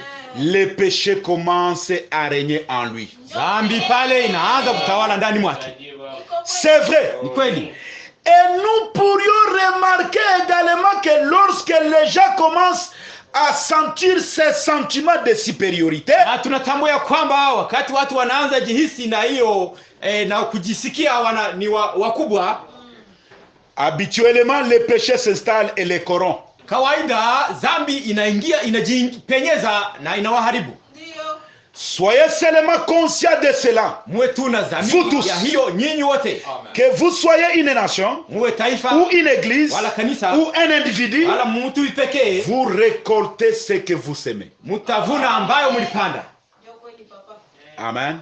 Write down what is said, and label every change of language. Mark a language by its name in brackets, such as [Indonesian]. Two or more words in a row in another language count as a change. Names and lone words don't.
[French] le péché commence à régner en lui. [Swahili] Dhambi pale inaanza kutawala ndani mwake. [French] C'est vrai. [Swahili] Ni kweli. [French] Et nous pourrions remarquer également que lorsque les gens commencent à sentir ces sentiments de supériorité, [Swahili] tunatambua kwamba wakati watu wanaanza jihisi na hiyo na kujisikia ni wakubwa, [French] habituellement le péché s'installe et les corrompt. [Swahili] Kawaida dhambi inaingia, inajipenyeza na inawaharibu. [French] Soyez seulement conscients de cela. Vous tous, que vous soyez une nation, ou une église, ou un individu, vous récoltez ce que vous semez. Amen.